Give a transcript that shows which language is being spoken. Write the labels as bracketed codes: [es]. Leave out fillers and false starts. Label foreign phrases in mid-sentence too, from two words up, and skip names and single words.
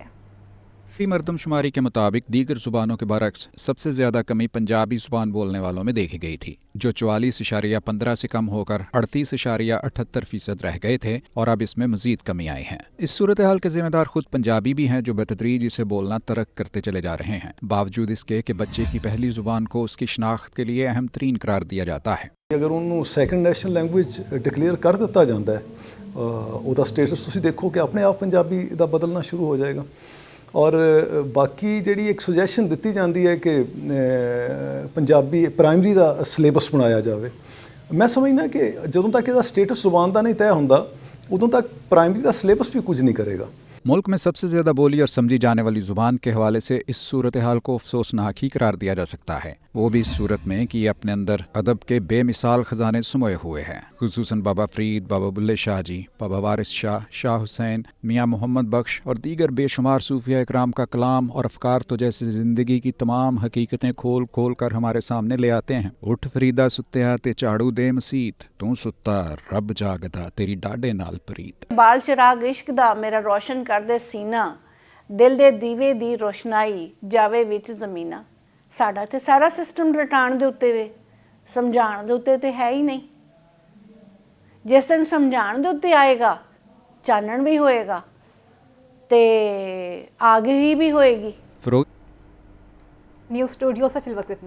[ur] مردم شماری کے مطابق دیگر زبانوں کے برعکس سب سے زیادہ کمی پنجابی زبان بولنے والوں میں دیکھی گئی تھی, جو 44.15 سے کم ہو کر 38.78% رہ گئے تھے, اور اب اس میں مزید کمی آئی ہیں. اس صورتحال کے ذمہ دار خود پنجابی بھی ہیں, جو بتدریج اسے بولنا ترک کرتے چلے جا رہے ہیں, باوجود اس کے کہ بچے کی پہلی زبان کو اس کی شناخت کے لیے اہم ترین قرار دیا جاتا ہے. اگر انہوں [en] second national language declare [ur] کر دیتا جاتا ہے, [pa] ਉਹਦਾ ਸਟੇਟਸ ਤੁਸੀਂ ਦੇਖੋ ਕਿ ਆਪਣੇ ਆਪ ਪੰਜਾਬੀ ਦਾ ਬਦਲਣਾ ਸ਼ੁਰੂ ਹੋ ਜਾਏਗਾ. ਔਰ ਬਾਕੀ ਜਿਹੜੀ ਇੱਕ ਸੁਜੈਸ਼ਨ ਦਿੱਤੀ ਜਾਂਦੀ ਹੈ ਕਿ ਪੰਜਾਬੀ ਪ੍ਰਾਇਮਰੀ ਦਾ ਸਿਲੇਬਸ ਬਣਾਇਆ ਜਾਵੇ, ਮੈਂ ਸਮਝਦਾ ਕਿ ਜਦੋਂ ਤੱਕ ਇਹਦਾ ਸਟੇਟਸ ਜ਼ੁਬਾਨ ਦਾ ਨਹੀਂ ਤੈਅ ਹੁੰਦਾ ਉਦੋਂ ਤੱਕ ਪ੍ਰਾਇਮਰੀ ਦਾ ਸਿਲੇਬਸ ਵੀ ਕੁਝ ਨਹੀਂ ਕਰੇਗਾ. [ur] ملک میں سب سے زیادہ بولی اور سمجھی جانے والی زبان کے حوالے سے اس صورتحال کو افسوسناک ہی قرار دیا جا سکتا ہے, وہ بھی اس صورت میں کہ یہ اپنے اندر ادب کے بے مثال خزانے سموئے ہوئے ہیں. خصوصاً بابا فرید, بابا بلے شاہ جی, بابا وارث شاہ, شاہ حسین, میاں محمد بخش اور دیگر بے شمار صوفیہ اکرام کا کلام اور افکار تو جیسے زندگی کی تمام حقیقتیں کھول کھول کر ہمارے سامنے لے آتے ہیں. [pa] اٹھ فریدا ستیا تے چاڑو دے مسیت, تو ستا رب جاگدا تیری ڈاڈے نال پریت. بال چراغ عشق دا میرا روشن کر دے سینہ, دل دے دیوے دی روشنائی جاوے وچ زمینہ. ਸਾਡਾ ਤੇ ਸਾਰਾ ਸਿਸਟਮ ਰਟਾਉਣ ਦੇ ਉੱਤੇ ਵੇ, ਸਮਝਾਉਣ ਦੇ ਉੱਤੇ ਤੇ ਹੈ ਹੀ ਨਹੀਂ. ਜਿਸ ਦਿਨ ਸਮਝਾਉਣ ਦੇ ਉੱਤੇ ਆਏਗਾ ਚਾਨਣ ਵੀ ਹੋਏਗਾ ਤੇ ਆਗੇ ਹੀ ਵੀ ਹੋਏਗੀ. [ur] نیوز اسٹوڈیو سے فی الوقت اتنا.